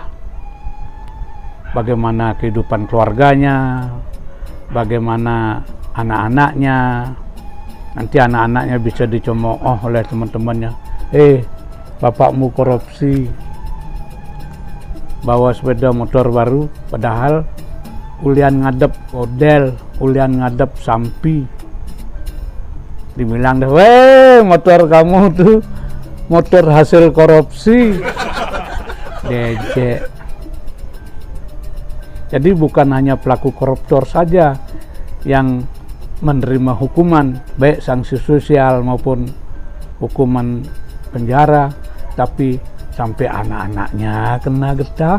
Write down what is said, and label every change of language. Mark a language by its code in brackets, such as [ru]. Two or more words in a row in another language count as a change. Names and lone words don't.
[id] Bagaimana kehidupan keluarganya, bagaimana anak-anaknya. Nanti anak-anaknya bisa dicemooh oleh teman-temannya. Bapakmu korupsi, bawa sepeda motor baru, padahal [ban] ulian ngadep odel, ulian ngadep sampi. [id] Dibilang deh, motor kamu tuh motor hasil korupsi. Dejek. Jadi bukan hanya pelaku koruptor saja yang menerima hukuman, baik sanksi sosial maupun hukuman penjara, tapi sampai anak-anaknya kena getah.